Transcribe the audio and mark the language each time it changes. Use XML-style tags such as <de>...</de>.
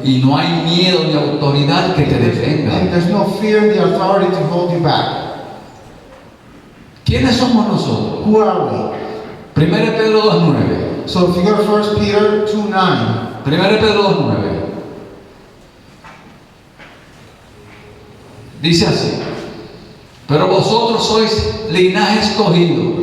<es>y no hay miedo ni autoridad que te</es> <en>and</en> <es>detenga.</es> <en>there's no fear and the authority to hold you back.</en> <es>¿Quiénes somos nosotros?</es> <en>Who are we?</en> <es>1 Pedro 2:9.</es> <en>So if you go to 1 Peter 2:9,</en> <es>1 Pedro 2:9. Dice así: pero vosotros sois linaje escogido,</es>